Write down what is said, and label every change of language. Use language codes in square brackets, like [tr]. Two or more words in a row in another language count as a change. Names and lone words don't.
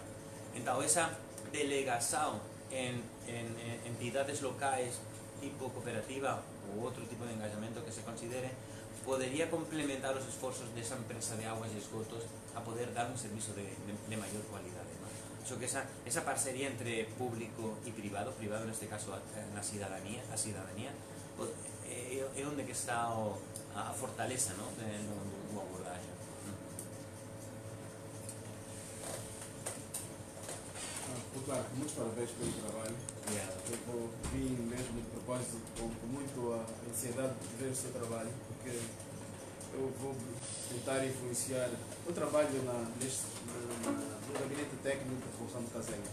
[gl] Entón, esa delegación en entidades locais tipo cooperativa ou outro tipo de engajamento que se considere, podería complementar os esforzos desa empresa de aguas e esgotos a poder dar un servizo de maior cualidade, ¿no? Acho que esa parcería entre público e privado neste caso na cidadanía, é onde que está a fortaleza, ¿no? do abordaje. [pt] Claro, muitos parabéns pelo trabalho. Eu vim mesmo de propósito com muito a ansiedade de ver o seu trabalho, porque eu vou tentar influenciar o trabalho no gabinete técnico da Fundação do Casenga.